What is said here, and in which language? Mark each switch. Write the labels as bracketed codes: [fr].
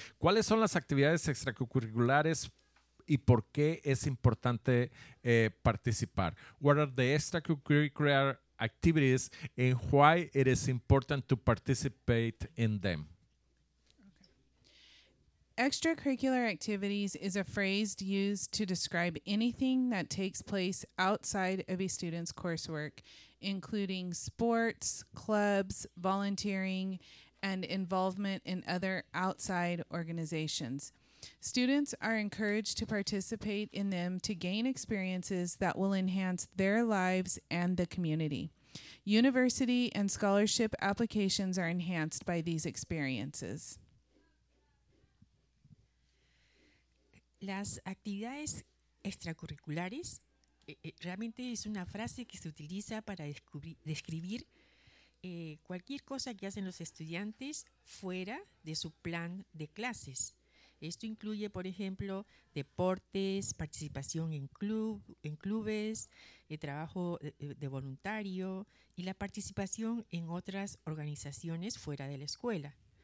[es] ¿Cuáles son las actividades extracurriculares y por qué es importante participar? [en] What are the extracurricular activities and why it is important to participate in them? Okay. Extracurricular activities is a phrase used to describe anything that takes place outside of a student's coursework, including sports, clubs, volunteering, and involvement in other outside organizations. Students are encouraged to participate in them to gain experiences that will enhance their lives and the community. University and scholarship applications are enhanced by these experiences. [es] Las actividades extracurriculares, realmente es una frase que se utiliza para describir cualquier cosa que hacen los estudiantes fuera de su plan de clases. Esto incluye, por ejemplo, deportes, participación en clubes, el trabajo de voluntario y la participación en otras organizaciones fuera de la escuela.